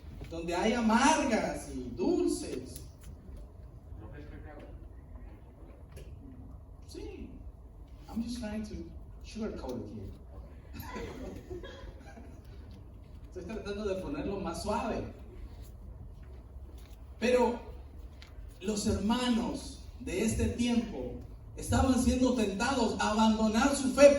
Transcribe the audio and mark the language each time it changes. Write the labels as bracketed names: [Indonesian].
[Spanish] Donde hay amargas y dulces. Sí, [English] I'm just trying to sugarcoat it here. [Spanish] Estoy tratando de ponerlo más suave. Pero los hermanos de este tiempo estaban siendo tentados a abandonar su fe.